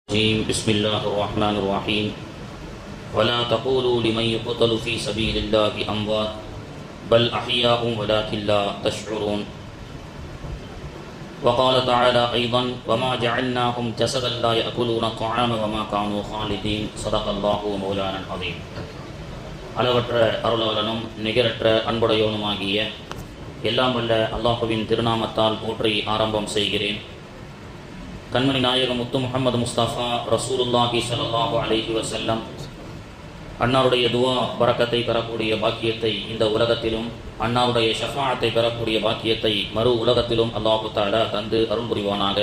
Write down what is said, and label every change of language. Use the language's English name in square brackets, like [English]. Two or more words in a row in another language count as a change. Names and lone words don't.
[Arabic] بسم الله الرحمن الرحيم ولا تقولوا لمن يقتل في سبيل الله أموات بل أحياء ولكن لا تشعرون وقال تعالى أيضا وما جعلناهم جسدا لا يأكلون الطعام وما كانوا خالدين صدق الله مولانا العظيم. [Tamil] அளவற்ற அருளாளனும் நிகரற்ற அன்புடையோனுமாகிய எல்லாம் வல்ல அல்லாஹுவின் திருநாமத்தால் போற்றி ஆரம்பம் செய்கிறேன். கண்மணி நாயகம் முத்து முஹம்மது முஸ்தபா [Arabic] رسول الله صلى الله عليه وسلم [Tamil] அன்னாருடைய துவா பரக்கத்தை பெறக்கூடிய பாக்கியத்தை இந்த உலகத்திலும் அன்னாருடைய ஷஃபாஅத்தை பெறக்கூடிய பாக்கியத்தை மறு உலகத்திலும் [Arabic] الله تعالى [Tamil] தந்து அருள் புரிவானாக.